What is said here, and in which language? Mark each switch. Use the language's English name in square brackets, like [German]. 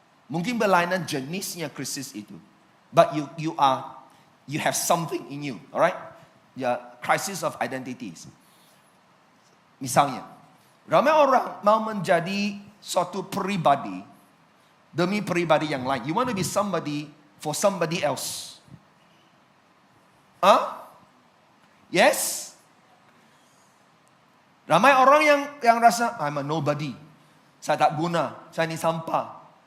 [Malay] Mungkin berlainan jenisnya krisis itu. [English] But you have something in you, alright? Ya, crisis of identities. [Malay] Misalnya, ramai orang mau menjadi suatu pribadi demi pribadi yang lain. [English] You want to be somebody for somebody else. Yes? [Malay] Ramai orang yang rasa, [English] I'm a nobody. [Malay] Saya tak guna, saya ni sampah.